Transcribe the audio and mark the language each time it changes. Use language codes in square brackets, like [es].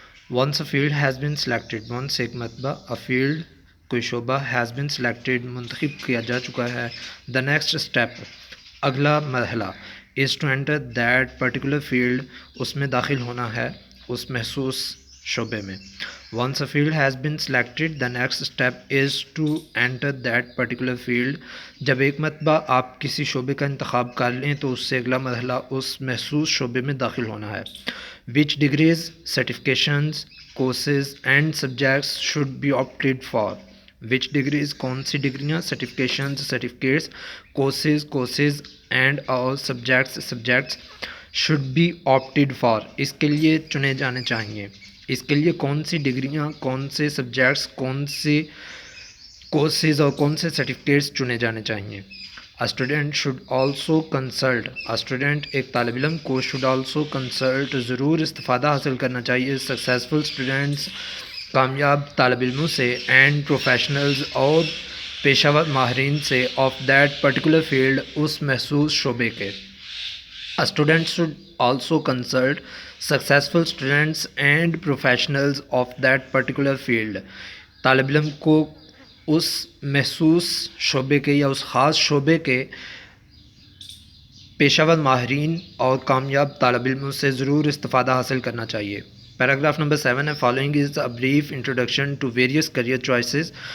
[en] once a field has been selected, once [ur] ایک مرتبہ [en] a field [ur] کوئی شعبہ [en] has been selected [ur] منتخب کیا جا چکا ہے. [en] the next step [ur] اگلا مرحلہ [en] is to enter that particular field [ur] اس میں داخل ہونا ہے اس محسوس شعبے میں. [en] Once a field has been selected, the next step is to enter that particular field. [ur] جب ایک مرتبہ آپ کسی شعبے کا انتخاب کر لیں تو اس سے اگلا مرحلہ اس محسوس شعبے میں داخل ہونا ہے. [en] Which degrees, certifications, courses and subjects should be opted for. Which degrees [ur] کون سی ڈگریاں، [en] certifications certificates, courses and all subjects should be opted for [ur] اس کے لیے چنے جانے چاہیے. اس کے لیے کون سی ڈگریاں، کون سے سبجیکٹس، کون سے کورسز اور کون سے سرٹیفکیٹس چنے جانے چاہیے. [en] student should also consult, student [ur] ایک طالب علم کو [en] should also consult [ur] ضرور استفادہ حاصل کرنا چاہیے [en] successful students [ur] کامیاب طالب علموں سے [en] and professionals [ur] اور پیشہ ور ماہرین سے [en] of that particular field [ur] اس محسوس شعبے کے. [en] Students should also consult successful students and professionals of that particular field. [ur] طالب علم کو اس محسوس شعبے کے یا اس خاص شعبے کے پیشہ ور ماہرین اور کامیاب طالب علموں سے ضرور استفادہ حاصل کرنا چاہیے. پیراگراف نمبر 7 ہے [en] Following is a brief introduction to various career choices.